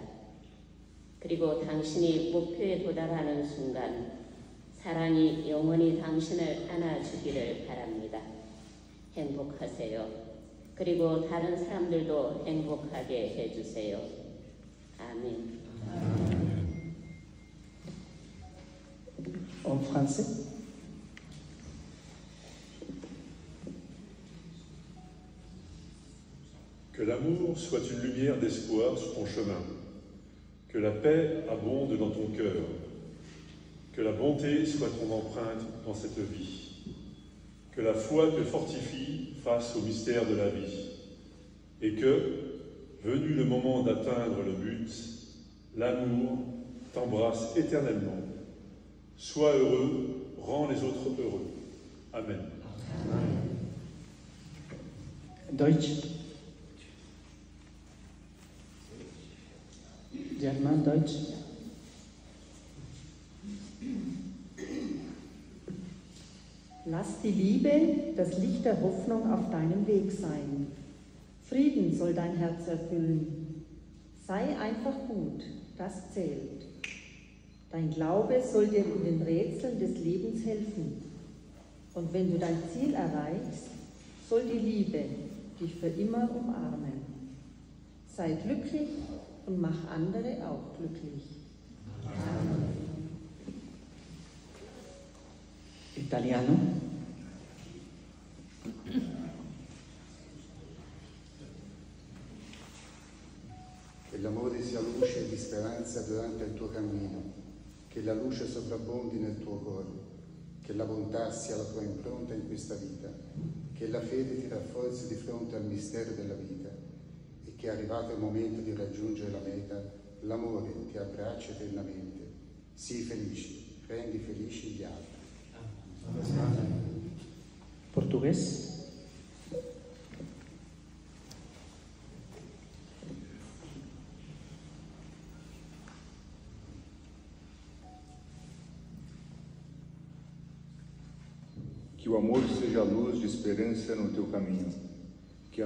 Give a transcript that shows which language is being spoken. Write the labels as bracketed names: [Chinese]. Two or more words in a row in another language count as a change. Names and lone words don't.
[Korean] 그리고 당신이 목표에 도달하는 순간 사랑이 영원히 당신을 안아주기를 바랍니다. 행복하세요. 그리고 다른 사람들도 행복하게 해주세요. 아멘. [French] En français. Que l'amour soit une lumière d'espoir sur ton chemin. Que la paix abonde dans ton cœur. Que la bonté soit ton empreinte dans cette vie. Que la foi te fortifie face au mystère de la vie. Et que, venu le moment d'atteindre le but, l'amour t'embrasse éternellement. Sois heureux, rends les autres heureux. Amen. [German] Deutsch. German, Deutsch. Lass die Liebe das Licht der Hoffnung auf deinem Weg sein. Frieden soll dein Herz erfüllen. Sei einfach gut, das zählt. Dein Glaube soll dir in den Rätseln des Lebens helfen. Und wenn du dein Ziel erreichst, soll die Liebe dich für immer umarmen. Sei glücklich und mach andere auch glücklich. Amen. [Italian] Italiano. Che l'amore sia luce di speranza durante il tuo cammino, che la luce sopravvombi nel tuo cuore, che la bontà sia la tua impronta in questa vita, che la fede ti rafforzi di fronte al mistero della vita e che arrivato il momento di raggiungere la meta, l'amore ti abbraccia eternamente. Sii felice, rendi felici gli altri. [Portuguese] Portugués. Que o amor seja a luz de esperança no teu caminho, que